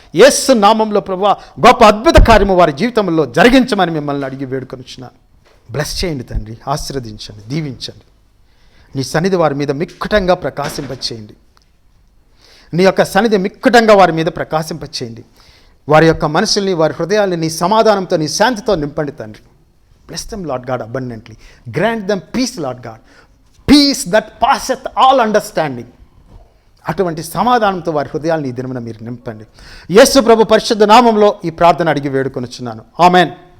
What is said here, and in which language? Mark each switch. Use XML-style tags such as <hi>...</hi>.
<te>యేసు నామంలో ప్రభా గొప్ప అద్భుత కార్యము వారి జీవితంలో జరిగించమని మిమ్మల్ని అడిగి వేడుకొనిచున్నాను. బ్లెస్ చేయండి తండ్రి, ఆశీర్వదించండి, దీవించండి. నీ సన్నిధి వారి మీద మిక్కుటంగా ప్రకాశింపచేయండి. నీ యొక్క సన్నిధి మిక్కుటంగా వారి మీద ప్రకాశింపచేయండి. వారి యొక్క మనసుల్ని, వారి హృదయాల్ని నీ సమాధానంతో, నీ శాంతితో నింపండి తండ్రి.</te> <en>Bless them, Lord God, abundantly. Grant them peace, Lord God. Peace that passeth all understanding.</en> <te>అటువంటి సమాధానంతో వారి హృదయాలను ఈ దినమున మీరు నింపండి. యేసు ప్రభు పరిశుద్ధ నామంలో ఈ ప్రార్థన అడిగి వేడుకొనుచున్నాను. ఆమెన్.</te>